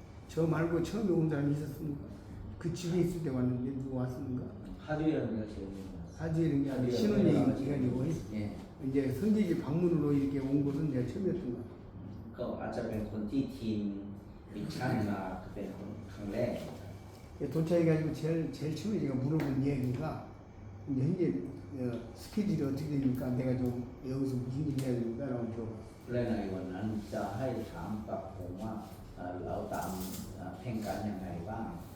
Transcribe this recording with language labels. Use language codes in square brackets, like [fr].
[ko] 저 말고 처음에 온 사람이 있었습니까? 그 집에 있을 때 왔는데 누구 왔습니까? 하두영이가 제일 사주에 이런 게 아니라 신혼여행이가지고 예. 이제 성지지 방문으로 이렇게 온 것은 내가 처음이었던 것 같아요. [th] ก็อาจจะเป็นคนที่ทีมมิชชั่นมาเป็นคนครั้งแรก [ko] 도착해가지고 제일 처음에 제가 물어본 이야기가 이제 현재 스케줄이 어떻게 됩니까? 내가 좀 여기서 무슨 일 해야 됩니까? 라고 물어봤어요. [th] และในวันนั้นจะให้ถามกับผมว่าเราตามแผนการยังไงบ้าง